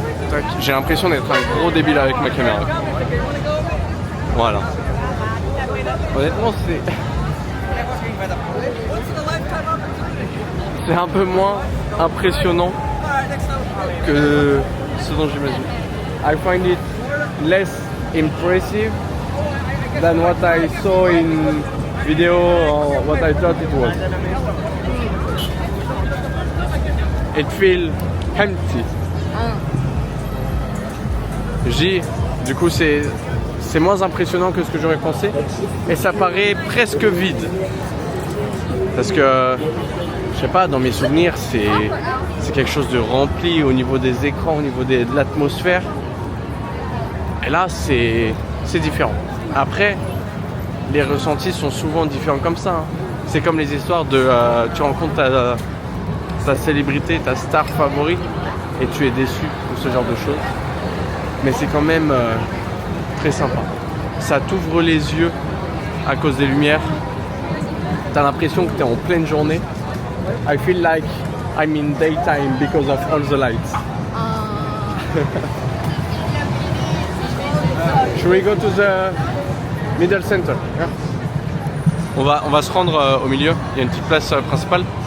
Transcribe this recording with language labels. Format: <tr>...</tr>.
<fr>Tac, j'ai l'impression d'être un gros débile avec ma caméra. Voilà. Honnêtement, c'est un peu moins impressionnant que ce dont j'imagine.</fr> <en>I find it less impressive than what I saw in video or what I thought it was. It feels empty.</en> <fr>Du coup c'est moins impressionnant que ce que j'aurais pensé et ça paraît presque vide. Parce que je sais pas, dans mes souvenirs c'est quelque chose de rempli au niveau des écrans, au niveau de l'atmosphère. Et là c'est différent. Après, les ressentis sont souvent différents comme ça. Hein. C'est comme les histoires de tu rencontres ta célébrité, ta star favorite et tu es déçu ou ce genre de choses. Mais c'est quand même très sympa. Ça t'ouvre les yeux à cause des lumières. T'as l'impression que t'es en pleine journée.</fr> <en>I feel like I'm in daytime because of all the lights. Should we go to the middle center? Yeah.</en> <fr>On va se rendre au milieu. Il y a une petite place principale.</fr>